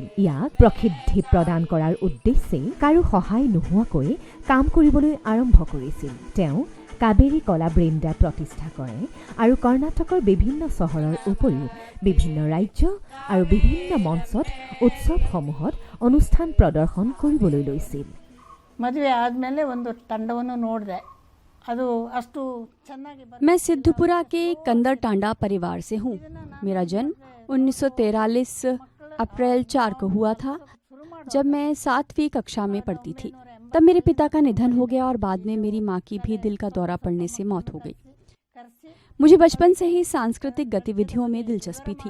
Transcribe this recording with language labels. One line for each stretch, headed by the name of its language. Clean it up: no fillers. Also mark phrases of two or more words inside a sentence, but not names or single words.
Assamese: ইয়াক প্ৰসিদ্ধি প্ৰদান কৰাৰ উদ্দেশ্যে কাৰো সহায় নোহোৱাকৈ কাম কৰিবলৈ আৰম্ভ কৰিছিল। তেওঁ কাবেৰী কলা বৃন্দা প্ৰতিষ্ঠা কৰে আৰু কৰ্ণাটকৰ বিভিন্ন চহৰৰ উপৰিও বিভিন্ন ৰাজ্য আৰু বিভিন্ন মঞ্চত উৎসৱসমূহত অনুষ্ঠান প্ৰদৰ্শন কৰিবলৈ লৈছিল।
Kannada: ಮದುವೆ ಆದಮೇಲೆ ಒಂದು ತಂಡವನ್ನು ನೋಡಿದೆ, ಅದು ಅಷ್ಟು ಚೆನ್ನಾಗಿ
Hindi: मैं सिद्धपुरा के कंदर टांडा परिवार से हूँ। मेरा जन्म 1943 अप्रैल 4 को हुआ था, जब मैं 7वीं कक्षा में पढ़ती थी। तब मेरे पिता का निधन हो गया और बाद में मेरी माँ की भी दिल का दौरा पड़ने से मौत हो गई। मुझे बचपन से ही सांस्कृतिक गतिविधियों में दिलचस्पी थी।